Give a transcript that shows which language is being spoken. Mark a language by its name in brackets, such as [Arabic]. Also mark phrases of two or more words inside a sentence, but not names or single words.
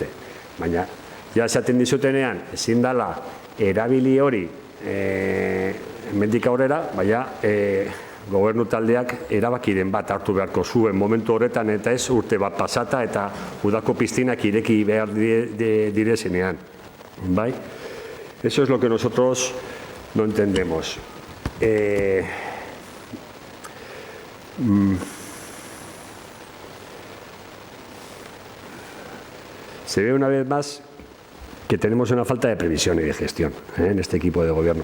[Basque] Baina, ja esaten dizutenean, ezin dela erabili hori hemendik aurrera, baina gobernu taldeak erabakiren bat hartu beharko zuen momentu horretan eta ez urte bat pasata eta udako piztinak ireki behar direzenean. Bai? [Spanish] Eso es lo que nosotros no entendemos. Se ve una vez más que tenemos una falta de previsión y de gestión en este equipo de gobierno.